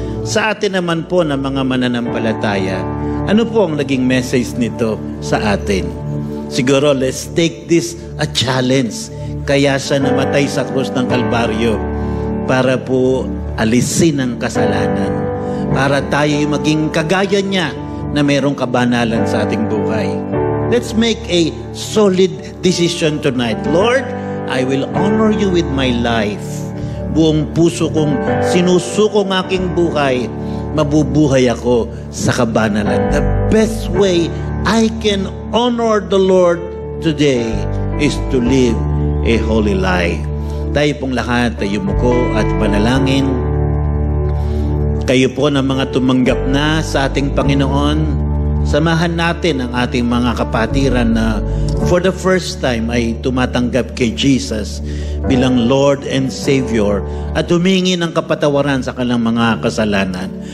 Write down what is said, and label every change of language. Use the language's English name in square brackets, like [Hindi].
[Filipino] Sa atin naman po na mga mananampalataya, ano po ang naging message nito sa atin? Siguro, [English] let's take this a challenge. [Filipino] Kaya siya namatay sa krus ng Kalbaryo para po alisin ang kasalanan. Para tayo maging kagaya niya na mayroong kabanalan sa ating buhay. [English] Let's make a solid decision tonight. Lord, I will honor you with my life. [Filipino] Buong puso kong sinusuko ng aking buhay, mabubuhay ako sa kabanalan. [English] The best way I can honor the Lord today is to live a holy life. [Filipino] Tayo pong lahat ay yumuko at panalangin. Kayo po na mga tumanggap na sa ating Panginoon, samahan natin ang ating mga kapatiran na [English] for the first time [Filipino] ay tumatanggap kay Jesus bilang [English] Lord and Savior [Filipino] at humingi ng kapatawaran sa kanilang mga kasalanan.